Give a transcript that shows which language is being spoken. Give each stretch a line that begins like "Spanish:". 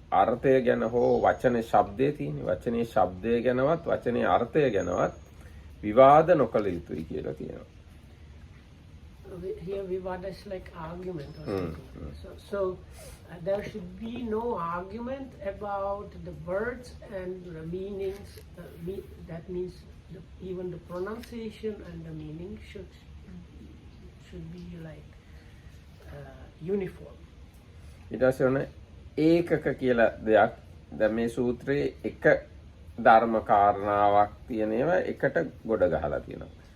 Sinhala: අර්ථය ගැන හෝ වචනේ ශබ්දයේ තියෙන වචනේ ශබ්දය ගැනවත් වචනේ අර්ථය ගැනවත් විවාද නොකළ යුතුයි කියලා කියනවා.
English: Here vivada is like argument or something. So there should be no argument about the words and the meanings. That means even the pronunciation and the meaning should be like uniform.
Sinhala: ඊට පස්සේ ඔන්න ඒකක කියලා දෙයක් දැන් මේ සූත්‍රයේ එක ධර්ම කාරණාවක් තියෙන ඒවා එකට ගොඩ ගහලා තියෙනවා.